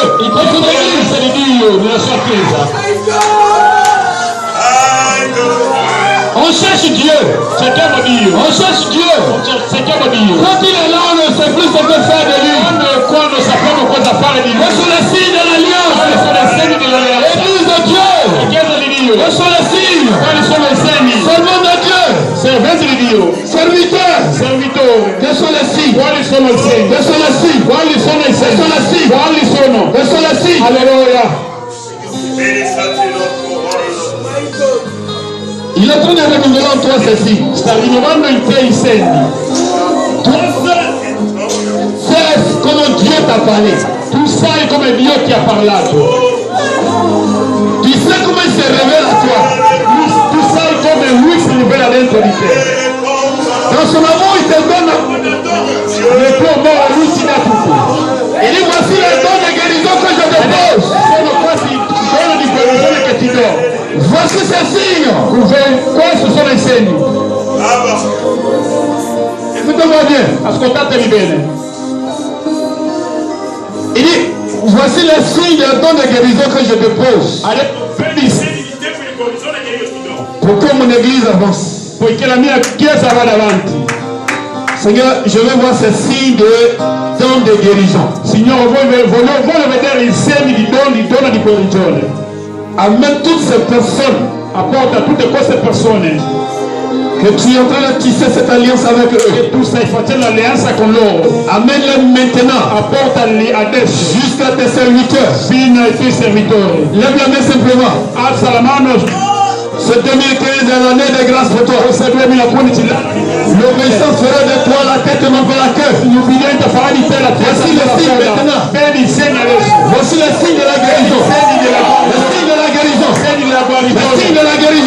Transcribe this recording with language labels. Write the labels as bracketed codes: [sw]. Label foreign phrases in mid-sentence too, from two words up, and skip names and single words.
[fr] Il peut se dire, c'est le [it] Dio della sua Chiesa. [fr] On cherche Dieu. [it] Cerchiamo Dio. [fr] On cherche Dieu. [it] Cerchiamo Dio. [fr] Quand il est là, on ne sait plus ce que faire de lui. [it] Quando sappiamo cosa fare di lui. Questi sono [fr] les signes de l'alliance. [it] Quali sono i segni dell'alleanza? [fr] L'église de Dieu. [it] La Chiesa di Dio. Questi sono i segni. Quali sono i segni? [fr] Servant de Dieu. [it] Serventi di Dio. Serviteur. Servitore. Che sono i segni? Quali sono i segni? Che sono i segni? Quali sono i segni? Che sono i segni? Quali sono? Che sono i segni? Alleluia. [fr] Il est en train de renouveler en toi ceci. [it] Sta rinnovando in te i segni. [fr] C'est come Dieu t'a parlé. [it] Tu sai come Dio ti ha parlato. [fr] Tu sais comment il se révèle à toi. [it] Tu sai come lui si rivela dentro di te. [fr] Dans son amour, il te donne le [it] tuo amore, lui ti dà tutto. [fr] Il dit voici les dons de guérison que je te pose. [it] Sono questi doni di guarigione che ti do. [fr] Voici ces signes. [it] Questi sono i segni. [fr] Écoutez-moi bien. [it] Ascoltatemi bene. [fr] Il dit, voici les signes de don de guérison que je te pose. Pour que mon église avance. [it] Poiché la mia chiesa vada avanti. [fr] Seigneur, je veux voir ces signes de don de guérison. [it] Signore, voglio vedere i segni di dono di guarigione. [fr] Amène toutes ces personnes, apporte à toutes [it] queste persone [fr] que tu es en train de tisser cette alliance avec eux. [it] Que tu stai facendo l'alleanza con loro. [fr] Amène-les maintenant. [it] Apportali adesso. [fr] Jusqu'à tes serviteurs. [it] Fino ai tuoi servitori. [fr] Lève la main simplement. [it] Alza la mano. [fr] Ce 2015 est l'année de grâce pour toi. L'obéissance fera de toi la tête et non pas la queue. Voici le signe maintenant. Voici le signe de la guérison. Le signe de la guérison. Le signe de la guérison.